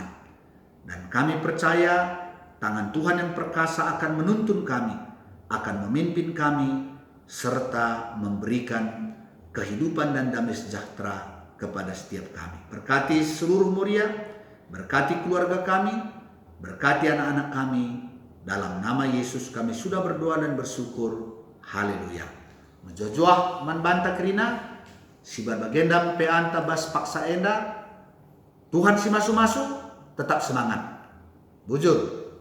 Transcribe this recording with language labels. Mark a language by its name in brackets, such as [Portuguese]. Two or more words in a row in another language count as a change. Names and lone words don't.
[Indonesian] Dan kami percaya tangan Tuhan yang perkasa akan menuntun kami, akan memimpin kami, serta memberikan kehidupan dan damai sejahtera kepada setiap kami. Berkati seluruh Moria, berkati keluarga kami, berkati anak-anak kami. Dalam nama Yesus kami sudah berdoa dan bersyukur. Haleluya. [Batak Karo] Menjojoah man banta kerina, si berbagendam pe anta bas paksa enda. Tuhan si masu-masu, [Indonesian] tetap semangat. [Batak Karo] Bujur.